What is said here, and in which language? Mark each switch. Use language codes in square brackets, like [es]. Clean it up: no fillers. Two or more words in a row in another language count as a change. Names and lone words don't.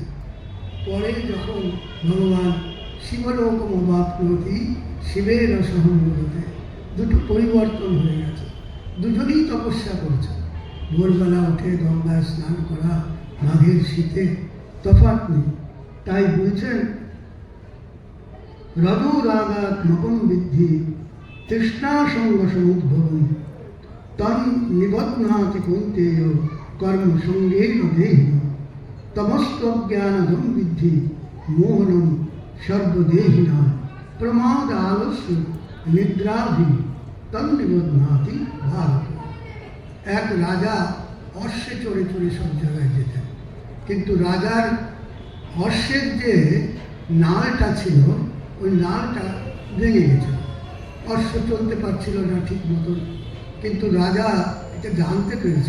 [bn] পরে যখন ভগবান [sa] শিবলোকম অবাপ্নোতি [bn] শিবের সহমূলতে, দুটো পরিবর্তন হয়ে গেছে। দুজনেই তপস্যা করছে। ভোরবেলা উঠে গঙ্গায় স্নান করা, মাঘের শীতে, তফাৎ নেই। তাই বলছেন, [sa] রজো রাগাত্মকম বিদ্ধি তৃষ্ণাসঙ্গ সমুদ্ভবম তন নিবধ্নাতি কৌন্তেয় কর্মসঙ্গেন দেহি তমস্ত্বজ্ঞানদম বিদ্ধি মোহনম সর্বদেহিনাম প্রমাদ আলস্য নিদ্রাভি তন নিবধ্নাতি ভারত। [bn] এক রাজা অশ্বে চড়ে চড়ে সব জায়গায় যেতেন, কিন্তু রাজার অশ্বের যে নালটা ছিল, ওই নালটা ভেঙে গেছিল। অশ্ব চলতে পারছিল না ঠিক মতন, কিন্তু রাজা এটা জানতে পেরেছে।